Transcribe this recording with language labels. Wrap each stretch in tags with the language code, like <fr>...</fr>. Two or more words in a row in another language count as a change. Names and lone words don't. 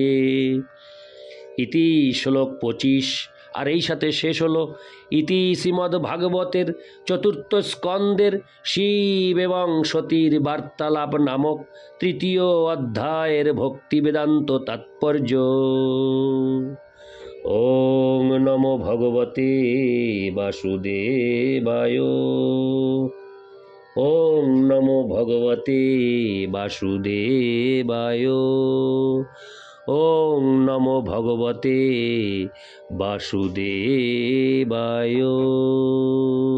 <bn>ইতি শ্লোক 25। আর এই সাথে শেষ হলো ইতি শ্রীমদ্ ভাগবতের 4th স্কন্দের শিব এবং সতীর বার্তালাপ নামক 3য় অধ্যায়ের ভক্তি বেদান্ত তাৎপর্য।</bn> <sa>ওং নমো ভগবতে বাসুদেবায়। ওং নমো ভগবতে বাসুদেবায়। ওং নমো ভগবতে বাসুদেবায়।</sa>